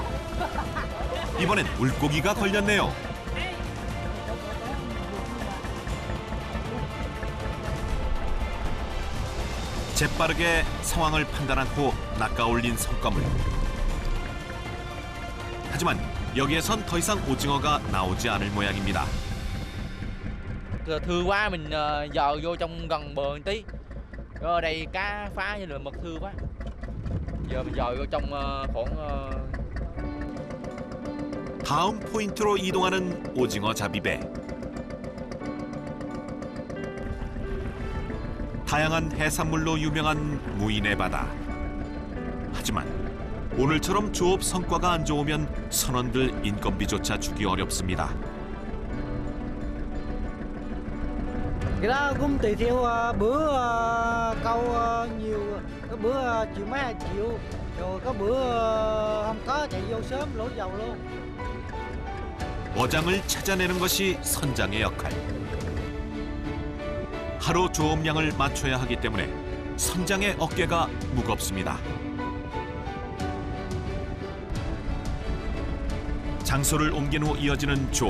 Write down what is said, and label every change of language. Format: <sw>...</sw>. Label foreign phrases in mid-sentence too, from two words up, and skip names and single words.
<ko>이번엔 물고기가 걸렸네요. 재빠르게 상황을 판단한 후 낚아올린 성과물. 하지만 여기에선 더 이상 오징어가 나오지 않을 모양입니다.</ko> <vi>Thưa quá mình dò vô trong gần bờ một tí. Ở đây cá phá với lượng mực thưa quá. giờ mình dò vô trong khoảng</vi> <ko>다음 포인트로 이동하는 오징어 잡이배. 다양한 해산물로 유명한 무인의 바다. 하지만 오늘처럼 조업 성과가 안 좋으면 선원들 인건비조차 주기 어렵습니다.</ko> <vi>Cái đó cũng tùy theo bữa câu nhiều, có bữa chiều mấy 2 triệu, rồi có bữa không có chạy vô sớm lỗ dầu luôn.</vi> <ko>어장을 찾아내는 것이 선장의 역할. 하루 조업량을 맞춰야 하기 때문에 선장의 어깨가 무겁습니다. 장소를 옮긴 후 이어지는 조업.</ko>